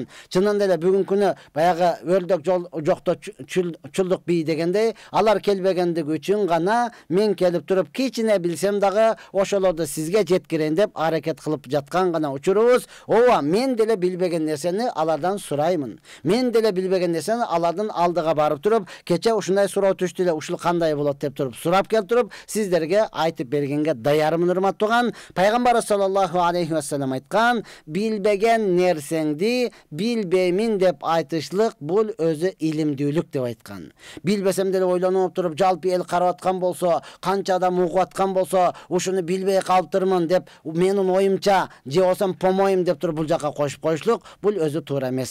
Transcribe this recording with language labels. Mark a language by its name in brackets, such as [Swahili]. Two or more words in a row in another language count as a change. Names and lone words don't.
[Kyrgyz] Чынында эле бүгүнкү күнү баягы өрдөк жокто чулдук бий дегендей, алар келбегендиги үчүн гана мен келип туруп кичине билсем дагы ошолорду сизге жеткирейин деп аракет кылып жаткан гана учурубуз. Ооба, мен деле билбеген нерсени алардан сураймын. Мен деле билбеген нерсени алардын алдыга барып туруп, кече ушундай суроо түштү эле, ушул кандай болот деп туруп сурап келип туруп, сиздерге айтып бергенге даярмын, урматтуу тууган. Пайгамбар [Arabic] صلى الله عليه وسلم [Kyrgyz] айткан, билбеген нерсеңди билбеймин деп айтышлык бул өзү илимдүүлүк деп айткан. Билбесем деле ойлонуп туруп, жалпы эл карап аткан болсо, канча адам угуп аткан болсо, ушуну билбей калыптырмын деп, менин оюмча, же болсом помоюм деп туруп бул жака коюп коюшлук, бул өзү туура эмес.